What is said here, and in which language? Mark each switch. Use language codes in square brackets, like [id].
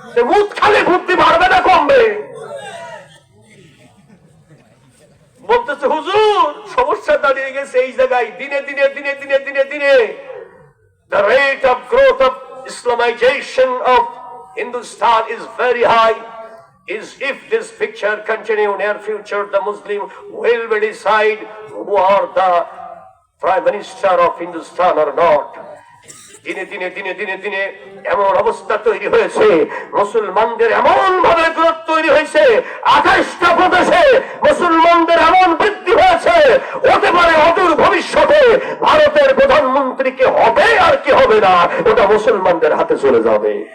[bn] মুখ খালে বুদ্ধি বাড়বে না কমবে? বলতেছে হুজুর সমস্যা দাঁড়িয়ে গেছে এই জায়গায়, দিনে দিনে [en] দিনে দিনে দিনে দিনে the rate of growth of Islamization of Hindustan is very high. Is if this picture continue near future, the Muslim will decide who are the Prime Minister of Hindustan or not. [bn] দিনে দিনে দিনে দিনে দিনে এমন অবস্থা তৈরি হয়েছে, মুসলমানদের এমন ভাবে গ্রোথ তৈরি হয়েছে, 28টা প্রদেশে মুসলমানদের এমন বৃদ্ধি হয়েছে, হতে পারে অদূর ভবিষ্যতে ভারতের প্রধানমন্ত্রী কে হবে আর কি হবে না, ওটা মুসলমানদের হাতে চলে যাবে।